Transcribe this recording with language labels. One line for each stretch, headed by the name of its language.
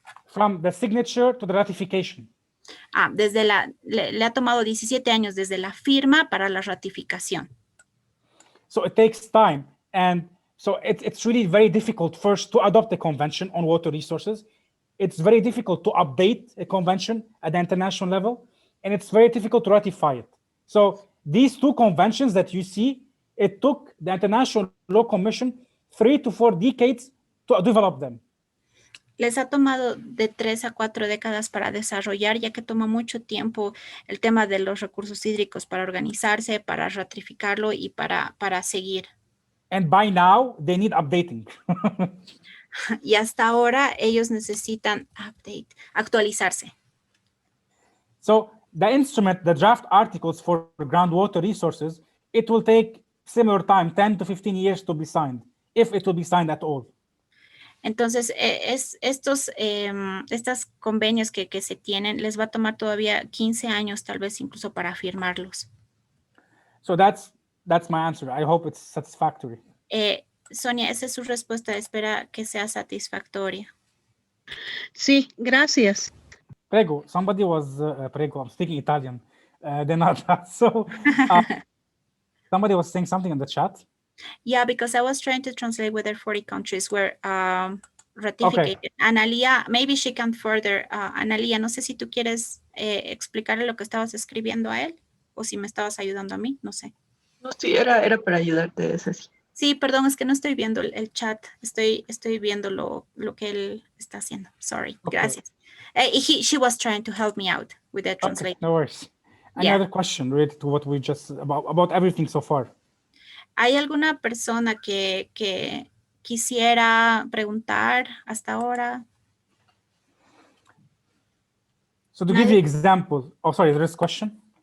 English: From the signature to the ratification.
Spanish: Le ha tomado 17 años desde la firma para la ratificación.
English: So it takes time. And so it's really very difficult first to adopt a convention on water resources. It's very difficult to update a convention at the international level. And it's very difficult to ratify it. So these two conventions that you see, it took the International Law Commission 3 to 4 decades to develop them.
Spanish: Les ha tomado de 3 a 4 décadas para desarrollar, ya que toma mucho tiempo el tema de los recursos hídricos para organizarse, para ratificarlo y para seguir.
English: And by now, they need updating.
Spanish: Y hasta ahora ellos necesitan actualizarse.
English: So the instrument, the draft articles for groundwater resources, it will take similar time, 10 to 15 years to be signed, if it will be signed at all.
Spanish: Entonces, estos convenios que se tienen, les va a tomar todavía 15 años, tal vez incluso para firmarlos.
English: So that's my answer. I hope it's satisfactory.
Spanish: Sonia, esa es su respuesta. Espera que sea satisfactoria. Sí, gracias.
English: Prego. Somebody was prego. I'm speaking Italian. They're not that. So somebody was saying something in the chat. Yeah, because I was trying to translate whether 40 countries were ratificated. Okay. Analia, maybe she can further.
Spanish: Analia, no sé si tú quieres explicarle lo que estabas escribiendo a él o si me estabas ayudando a mí, no sé. No, sí, era para ayudarte, Ceci. Sí, perdón, es que no estoy viendo el chat. Estoy viendo lo que él está haciendo.
English: Sorry, Okay.
Spanish: gracias.
English: She was trying to help me out with the translation. Okay, no worries. Any Yeah. other question related to what we just about everything so far?
Spanish: ¿Hay alguna persona que quisiera preguntar hasta ahora?
English: So to give you example, oh sorry, there is a question.